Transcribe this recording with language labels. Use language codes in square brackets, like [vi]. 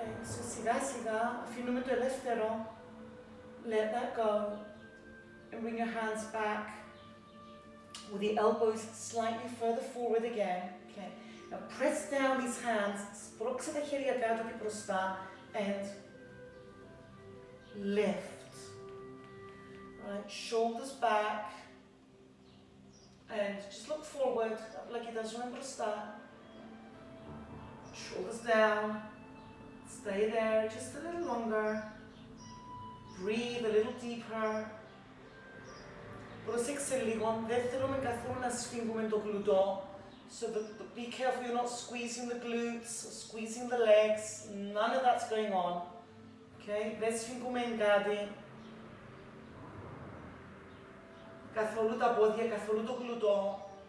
[el] So σιγά σιγά αφήνουμε το ελεύθερο. [en] Let that go. And bring your hands back with the elbows slightly further forward again. Okay. Now press down these hands. [el] Σπρώξε τα χέρια κάτω και μπροστά. [en] And lift. Right. Shoulders back. And just look forward. [el] Απλά κοιτάζουμε μπροστά. [en] Shoulders down. Stay there just a little longer. Breathe a little deeper. [el] Προσέξτε λίγο, δεν θέλουμε καθόλου να σφίγγουμε το γλουτό. [en] So be careful you're not squeezing the glutes, or squeezing the legs. None of that's going on. [el] Okay, δεν σφίγγουμε κάτι. Καθόλου τα πόδια, καθόλου το γλουτό.